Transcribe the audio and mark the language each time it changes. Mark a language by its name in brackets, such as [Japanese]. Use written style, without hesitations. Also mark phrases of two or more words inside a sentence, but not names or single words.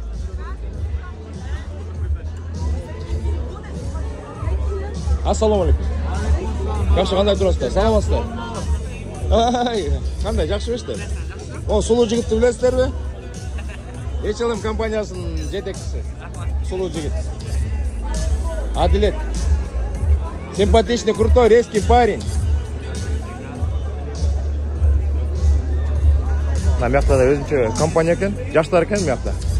[Kyrgyz] Ассаламу алейкум. Жакшы, кандай турасыздар? Саламатсыздар? Кандай, жакшыбы иштер? О, сулуу жигитти билесиздерби? HLM компаниясынын жетекчиси. Сулуу жигит. Адилет. [Russian] Симпатичный, крутой, резкий парень. [Kyrgyz] Мына мякта да өзүнчө компания экен, жаштар экен мякта.